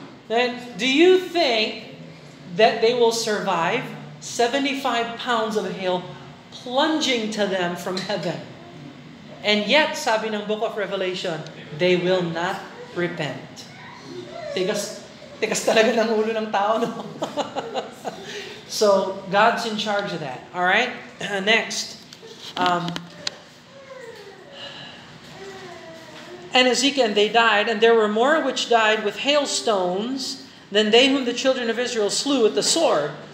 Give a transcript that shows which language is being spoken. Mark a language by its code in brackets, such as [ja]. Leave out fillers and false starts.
[en] Then, do you think that they will survive 75 pounds of hail plunging to them from heaven? And yet, [tl] sabi ng [en] book of Revelation, they will not repent. [tl] Tigas talaga ng ulo ng tao, no? [en] So, God's in charge of that. All right? Next. And Ezekiel, and they died, and there were more which died with hailstones than they whom the children of Israel slew with the sword.